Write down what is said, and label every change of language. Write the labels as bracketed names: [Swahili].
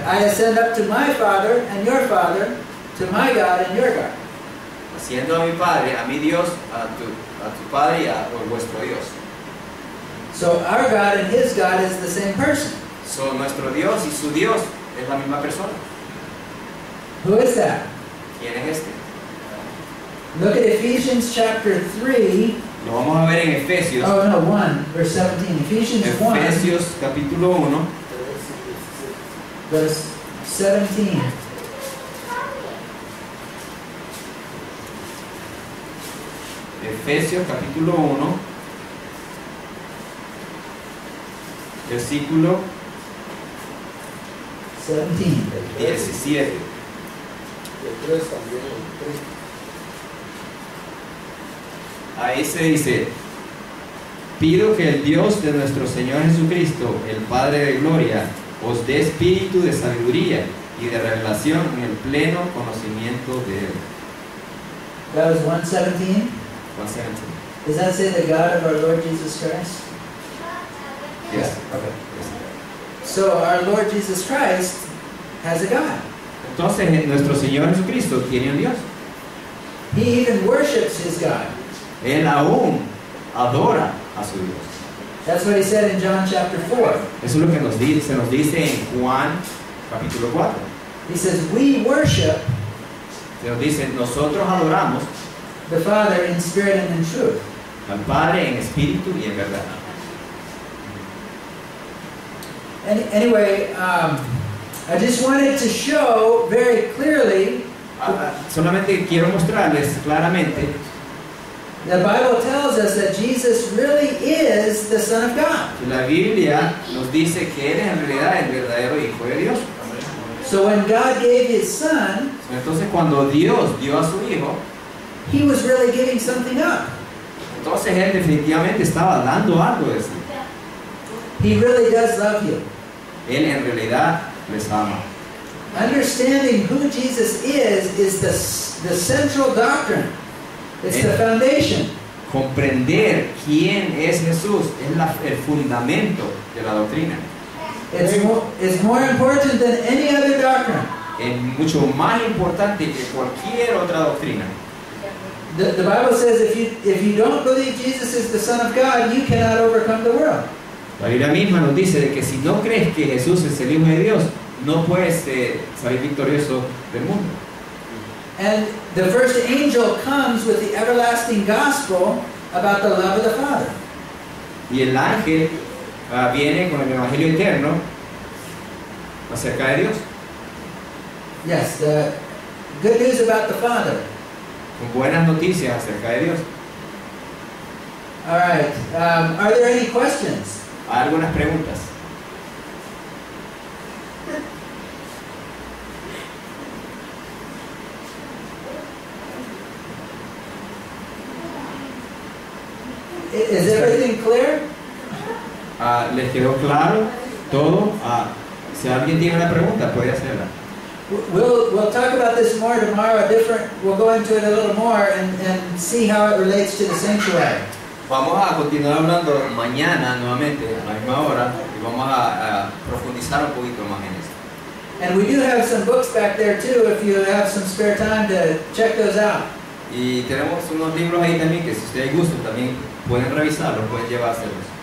[English] I ascend up to my Father and your Father, to my God and your God. [Spanish] Haciendo a mi Padre, a mi Dios, a tu Padre y a vuestro Dios. [English] So our God and his God is the same person. [Spanish] So, nuestro Dios y su Dios es la misma persona. [English] Who is that? [Spanish] ¿Quién es este? [English] Look at Ephesians chapter 3. [Spanish] Lo vamos a ver en Efesios. [English] Oh no, 1, verse 17. Ephesians 1, [Spanish] Efesios capítulo 1, [English] verse 17. [Spanish] Efesios capítulo 1, versículo 17. 17. El 3 también, el 3. Ahí se dice: pido que el Dios de nuestro Señor Jesucristo, el Padre de gloria, os dé espíritu de sabiduría y de revelación en el pleno conocimiento de Él. [English] That was 117. 1:17. Does that say the God of our Lord Jesus Christ? Yes. Okay. Yes. So our Lord Jesus Christ has a God. [Spanish] Entonces nuestro Señor Jesucristo tiene un Dios. [English] He even worships his God. [Spanish] Él aún adora a su Dios. [English] That's what he said in John chapter 4. [Spanish] Eso es lo que se nos dice en Juan capítulo 4. [English] He says, we worship [Spanish] Se nos dice: nosotros adoramos [English] the Father in spirit and in truth. [Spanish] al Padre en espíritu y en verdad. [English] Anyway, I just wanted to show very clearly, [Spanish] Solamente quiero mostrarles claramente, [English] the Bible tells us that Jesus really is the Son of God. [Spanish] que la Biblia nos dice que Él es en realidad el verdadero Hijo de Dios. [English] So when God gave his Son, [Spanish] Entonces cuando Dios dio a su Hijo, [English] he was really giving something up. [Spanish] entonces Él definitivamente estaba dando algo de sí. [English] He really does love you. [Spanish] Él en realidad les ama. [English] Understanding who Jesus is the central doctrine. It's the foundation. [Spanish] Comprender quién es Jesús es el fundamento de la doctrina. [English] It's more important than any other doctrine. [Spanish] Es mucho más importante que cualquier otra doctrina. [English] The Bible says if you don't believe Jesus is the Son of God, you cannot overcome the world. [Spanish] La Biblia misma nos dice de que si no crees que Jesús es el Hijo de Dios, no puedes salir victorioso del mundo. [English] And the first angel comes with the everlasting gospel about the love of the Father. [Spanish] Y el ángel viene con el Evangelio eterno acerca de Dios, [English] Yes, the good news about the Father. [Spanish] con buenas noticias acerca de Dios. [English] All right. Are there any questions? [Spanish] Hay algunas preguntas. [English] Is everything clear? [Spanish] ¿Les quedó claro todo? Si alguien tiene una pregunta, puede hacerla. [English] We'll talk about this more tomorrow. We'll go into it a little more and see how it relates to the sanctuary. [Spanish] Vamos a continuar hablando mañana nuevamente a la misma hora y vamos a profundizar un poquito más en esto. [English] And we do have some books back there too, if you have some spare time to check those out. [Spanish] Y tenemos unos libros ahí también que si ustedes gustan también pueden revisarlos, pueden llevárselos.